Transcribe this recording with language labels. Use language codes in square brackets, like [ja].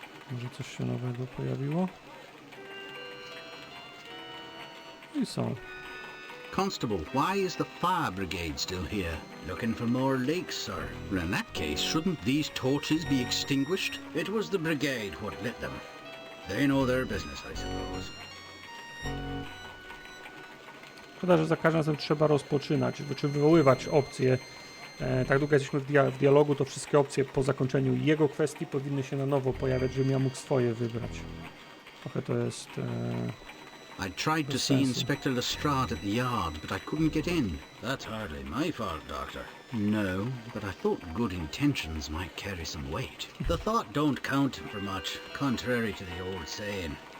[pl] Może coś się nowego pojawiło? I są. [en] Constable, why is the fire brigade still here? Looking for more leaks, sir? Well, in that case, shouldn't these torches be extinguished? It was the brigade what lit them. They know their business, I suppose. [pl] Szkoda, że za każdym razem trzeba rozpoczynać, czy wywoływać opcje. Tak długo jesteśmy w dialogu, to wszystkie opcje po zakończeniu jego kwestii powinny się na nowo pojawiać, żebym ja mógł swoje wybrać. Trochę to jest... [en] I tried to see Inspector Lestrade at the yard, but I couldn't get in. That's hardly my fault, Doctor. No, but I thought good intentions might carry some weight. The thought don't count for much, contrary to the old saying.